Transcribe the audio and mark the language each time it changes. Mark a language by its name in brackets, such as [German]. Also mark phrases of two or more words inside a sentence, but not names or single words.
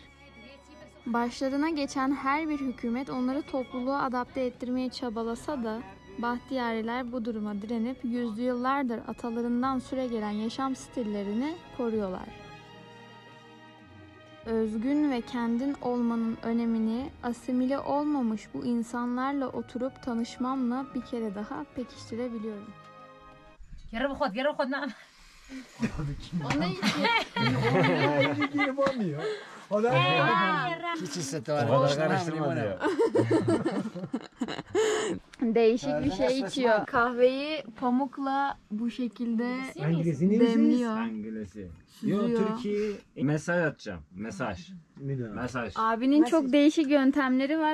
[Turkish] Başlarına geçen her bir hükümet onları topluluğa adapte ettirmeye çabalasa da Bahtiyariler bu duruma direnip yüzyıllardır atalarından süregelen yaşam stillerini koruyorlar. Özgün ve kendin olmanın önemini asimile olmamış bu insanlarla oturup tanışmamla bir kere daha pekiştirebiliyorum. [Persian] گرم خود نه [Turkish] O ne için? [Persian] چی ستاره؟ [Turkish] O kadar karıştırma diyor. Değişik bir şey içiyor. Kahveyi pamukla bu şekilde demliyor. İngilizce. Süzüyor. Yo Türkiye mesaj atacağım. Mesaj. Mesaj. Abinin çok değişik yöntemleri var.